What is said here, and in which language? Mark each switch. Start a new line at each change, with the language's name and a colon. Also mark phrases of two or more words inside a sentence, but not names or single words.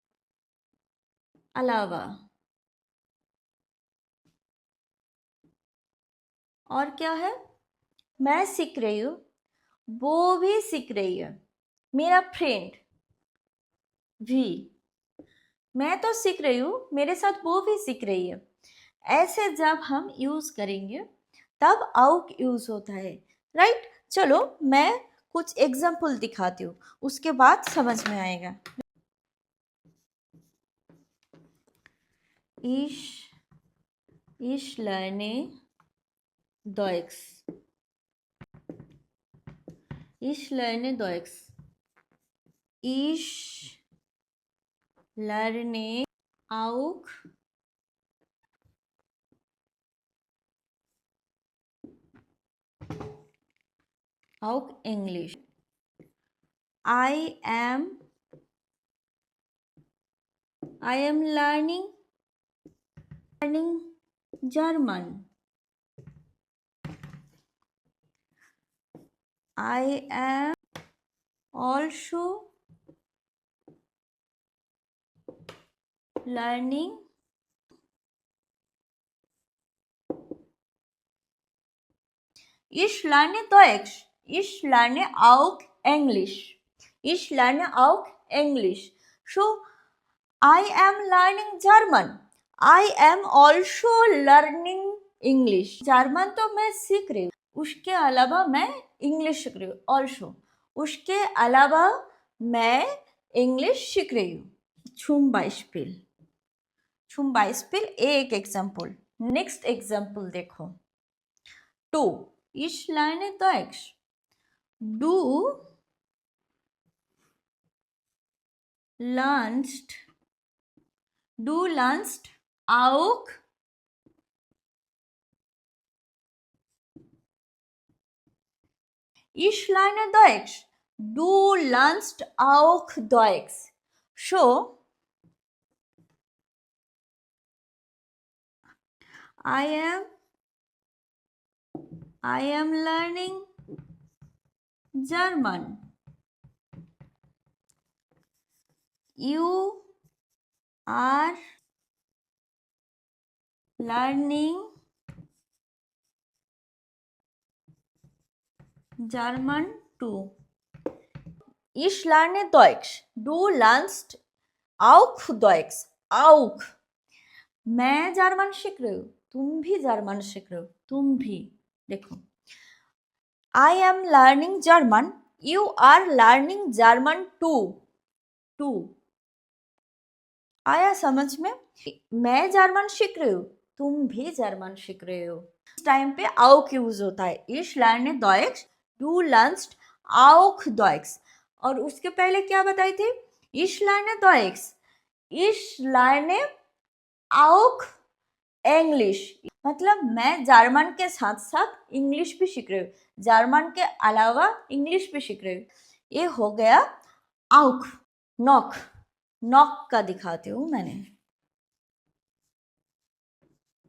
Hindi: अलावा और क्या है, मैं सीख रही हूँ, वो भी सीख रही है, मेरा फ्रेंड भी। मैं तो सीख रही हूँ, मेरे साथ वो भी सीख रही है। ऐसे जब हम यूज करेंगे तब आउक यूज होता है। राइट, चलो मैं कुछ एग्जाम्पल दिखाती हूँ, उसके बाद समझ में आएगा।
German: Ich lerne Deutsch. Ich lerne Deutsch. Ich lerne auch Englisch.
English: I am learning German. I am also learning
German: Ich lerne Deutsch. Ich lerne auch Englisch. Ich lerne auch English.
English: So, I am learning German. I am also learning English.
Hindi: जर्मन तो मैं सीख रही हूँ, उसके अलावा मैं इंग्लिश सीख रही हूँ। ऑल्सो उसके अलावा मैं इंग्लिश सीख रही हूँ।
German: zum Beispiel
Hindi: एक एग्जाम्पल। नेक्स्ट एग्जाम्पल देखो।
English: टू,
German: ich lerne Deutsch. Du lernst auch Ich lerne Deutsch. Du lernst auch Deutsch.
English: So, I am learning German. You are learning German too.
German: Ich lerne Deutsch. Du lernst auch Deutsch. Auch.
Hindi: मैं जर्मन सीख रही हूँ, तुम भी जर्मन सीख रहे हो, तुम भी। देखो,
English: I am learning German. You are learning German too.
Hindi: आया समझ में? मैं जर्मन सीख रही हूँ, तुम भी जर्मन सीख रहे हो। इस टाइम पे auch यूज होता है।
German: Ich lerne Deutsch, du lernst auch Deutsch।
Hindi: और उसके पहले क्या बताई थी?
German: Ich lerne Deutsch, ich lerne auch English।
Hindi: मतलब मैं जर्मन के साथ साथ इंग्लिश भी सीख रही हूँ, जर्मन के अलावा इंग्लिश भी सीख रही हूँ। ये हो गया auch। नॉक का दिखाती हूँ मैंने।